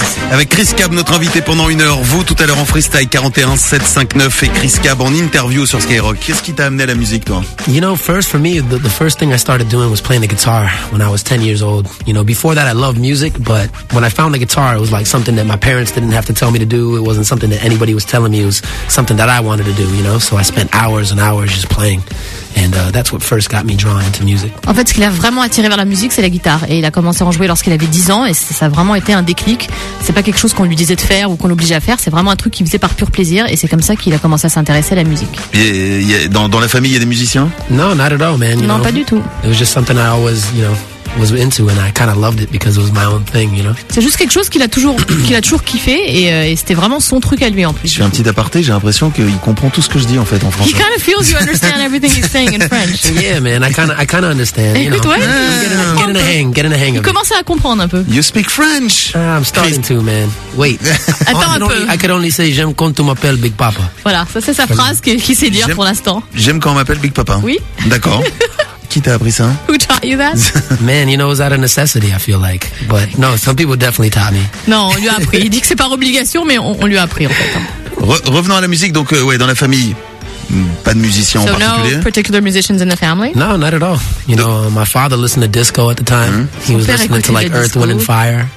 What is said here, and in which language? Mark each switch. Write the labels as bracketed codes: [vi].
[fr] Avec Chris Cab, notre invité pendant une heure. Vous, tout à l'heure en freestyle, 41-759 et Chris Cab en interview sur Skyrock. Qu'est-ce qui t'a amené à la musique, toi? [en] You know, first for me, the first thing I started doing was playing the guitar when I was 10 years old. You know, before that, I loved music, but when I found the guitar, it was like something that my parents didn't have to tell me to do. It wasn't something that anybody was telling me. It was something that I wanted to do, you know? So I spent hours and hours just playing. And that's what first got me drawn into music. [fr] En fait, ce qui l'a vraiment attiré vers la musique, c'est la guitare. Et il a commencé à en jouer lorsqu'il avait 10 ans, et ça a vraiment été un déclic. C'est pas quelque chose qu'on lui disait de faire ou qu'on l'obligeait à faire, c'est vraiment un truc qu'il faisait par pur plaisir, et c'est comme ça qu'il a commencé à s'intéresser à la musique. Dans la famille, il y a des musiciens? Non, [en] not at all, man. [fr] Non, pas du tout. [en] It was just something I always, you know, was into, and I kind of loved it because it was my own thing, you know. [fr] C'est juste quelque chose qu'il a toujours kiffé, et c'était vraiment son truc à lui en plus. Je fais un petit aparté, j'ai l'impression qu'il comprend tout ce que je dis en fait en français. [en] He kind of feels you understand everything he's saying in French. Yeah, man, I kind of understand. [fr] Écoute, [en] you know. [fr] Ouais, [en] getting the hang. [fr] Il commence à comprendre un peu. [en] You speak French. I'm starting to, man. Wait. [fr] Attends un peu. [en] I could only say [fr] j'aime quand on m'appelle Big Papa. Voilà, ça c'est sa phrase qu'il sait dire pour l'instant. J'aime quand on m'appelle Big Papa. Oui. D'accord. Qui t'a appris ça? [en] Who taught you that? Man, you know, it was out of necessity, I feel like. But no, some people definitely taught me. [fr] Non, on lui a appris. Il dit que c'est par obligation, mais on lui a appris, en fait. Revenons à la musique. Donc, ouais, dans la famille, pas de musiciens [en] so [fr] en particulier. [en] No particular musicians in the family? No, not at all. You know, my father listened to disco at the time. Mm-hmm. He was listening to like Earth, Wind and Fire.